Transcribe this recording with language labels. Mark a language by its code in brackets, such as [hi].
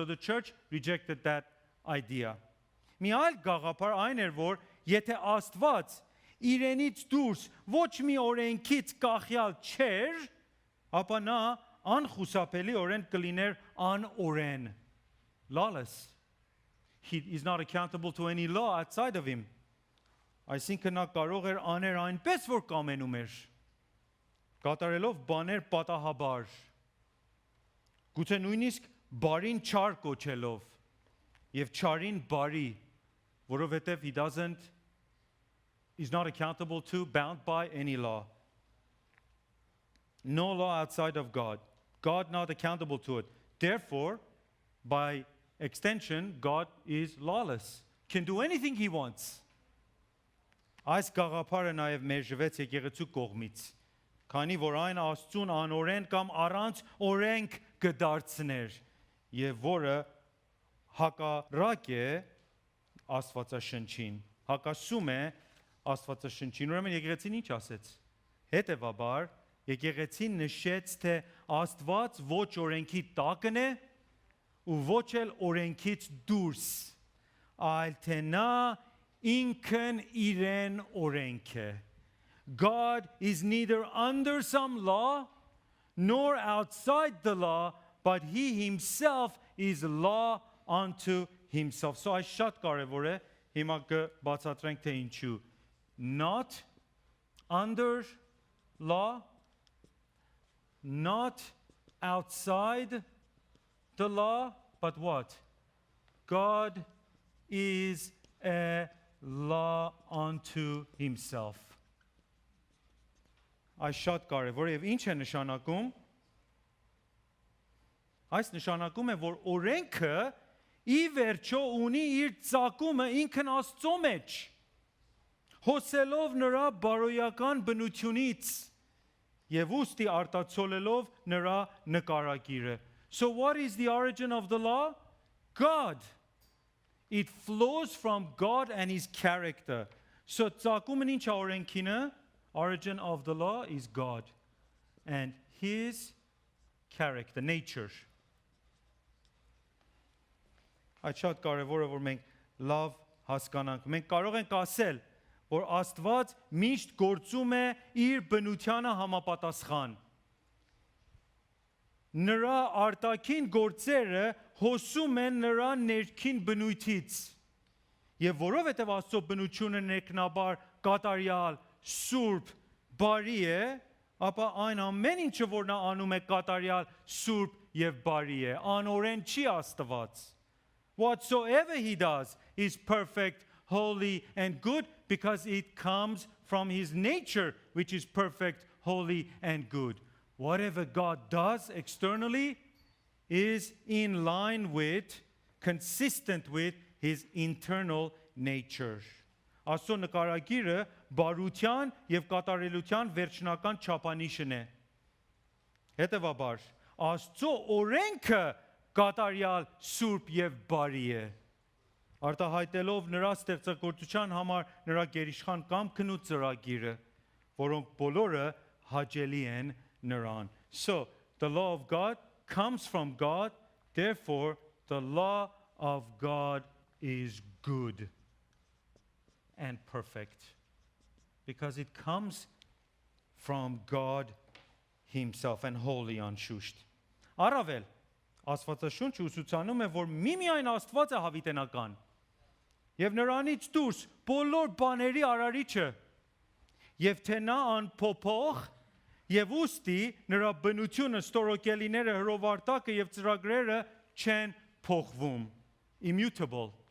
[en] So the church rejected that idea. [hy] Մի այլ գաղափար այն էր, որ եթե Աստված իրենից դուրս ոչ մի օրենքից կախյալ չէր, ապա նա անխուսափելի օրեն կլիներ անօրեն. [en] Lawless. He is not accountable to any law outside of him. [hy] Այսինքն նա կարող էր աներ այնպես, որ կամենում էր, կատարելով բաներ պատահաբար, գուցե նույնիսկ բարին չար կոչելով եւ չարին բարի, որովհետեւ [en] he's not accountable to, bound by any law. No law outside of God. God not accountable to it. Therefore, by extension, God is lawless. Can do anything he wants. [hy] Այս գաղափարը նաև մերժվեց եկեղեցու կողմից, քանի որ այն Աստծուն անօրեն կամ առանց օրենք կդարձներ եւ որը հակառակ է Աստվածաշնչին, հակասում է Աստվածաշնչին. Ուրեմն եկեղեցին ինչ ասեց? Հետևաբար եկեղեցին նշեց, թե Աստված ոչ օրենքի տակն է ու ոչ էլ օրենքից դուրս, այլ թե նա ինքն իրեն օրենք է. [en] God is neither under some law nor outside the law, but he himself is law unto himself. [hy] So այս շատ կարևոր է, հիմա կբացատրենք թե ինչու. [en] Not under law, not outside the law, but what? God is a law unto himself. [hy] Այս շատ կարևոր է եւ ինչ է նշանակում? Այս նշանակում է, որ օրենքը ի վերջո ունի իր ծագումը ինքն Աստծո մեջ, հոսելով նրա բարոյական բնությունից եւ ուստի արտացոլելով նրա նկարագիրը. [en] So what is the origin of the law? God. It flows from God and his character. [hy] So ծագումն ինչ է օրենքինը? [en] Origin of the law is God and his character, nature. [hy] Այդ շատ կարևոր է, որ մենք լավ հասկանանք. Մենք կարող ենք ասել, որ Աստված միշտ գործում է իր բնությանը համապատասխան. Նրա արտաքին գործերը հոսում են նրա ներքին բնույթից. Եվ որովհետև Աստծո բնությունը ներքնաբար, կատարյալ, սուրբ, բարի է, ապա այն ամեն ինչը, որ նա անում է կատարյալ, սուրբ եւ բարի է. Անօրեն չի Աստված. [en] Whatsoever he does is perfect, holy and good because it comes from his nature, which is perfect, holy and good. Whatever God does externally is in line with, consistent with his internal nature. [hy] Աստծո նկարագիրը բարության եւ կատարելության վերջնական չափանիշն է. Հետևաբար, Աստծո օրենքը կատարյալ, սուրբ եւ բարի է. Արտահայտելով նրա ստեղծագործության համար նրա գերիշխան կամքն ու ծրագիրը, որոնք բոլորը հաճելի են նրան. [en] So, the law of God comes from God, therefore the law of God is good and perfect because it comes from God himself and holy անշուշտ. [hy] Առավել Աստվածաշունչը ուսուցանում է, որ միմիայն Աստված է հավիտենական եւ նրանից դուրս բոլոր բաների արարիչը եւ թե նա անփոփոխ եւ ուստի նրա բնությունը, ստորոկելիները, հրովարտակը եւ ծրագրերը չեն փոխվում. Immutable.